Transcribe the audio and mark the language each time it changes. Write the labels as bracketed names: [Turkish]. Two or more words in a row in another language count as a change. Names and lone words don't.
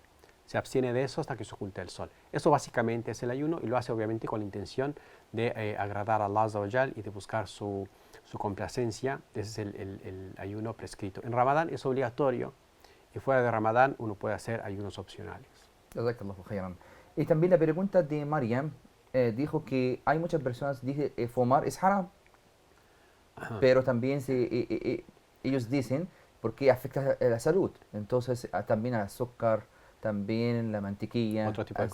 [Spanish] Se abstiene de eso hasta que se oculte el sol. Eso básicamente es el ayuno, y lo hace obviamente con la intención de agradar a Allah [Arabic] عز وجل [Spanish] y de buscar su complacencia. Ese es el ayuno prescrito. En Ramadán es obligatorio, y fuera de Ramadán uno puede hacer ayunos opcionales. [Arabic] جزاك الله خيرا. [Spanish] Y también la pregunta de Mariam dijo que hay muchas personas que dicen fumar es haram, pero también ellos dicen porque afecta a la salud. Entonces también al azúcar, también la mantequilla, otro tipo de